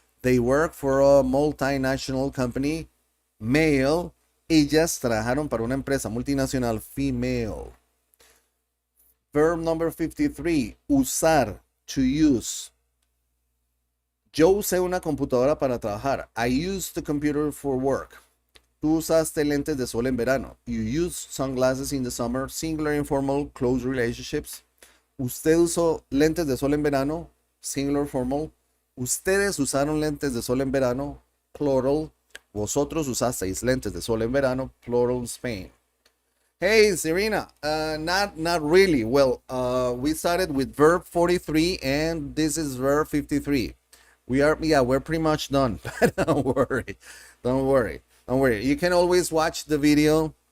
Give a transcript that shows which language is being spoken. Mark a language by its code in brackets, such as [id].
[en] They worked for a multinational company. Male. [es] Ellas trabajaron para una empresa multinacional. [en] Female. Verb number 53. Usar. To use. [es] Yo usé una computadora para trabajar. [en] I used the computer for work. [es] Tú usaste lentes de sol en verano. [en] You used sunglasses in the summer. Singular, informal, close relationships. [es] Usted usó lentes de sol en verano. [en] Singular, formal. [es] Ustedes usaron lentes de sol en verano. [en] Plural. [es] Vosotros usasteis lentes de sol en verano. [en] Plural, Spain. Hey, Serena. Not really. Well, we started with verb 43 and this is verb 53. We're pretty much done. But don't worry. You can always watch the video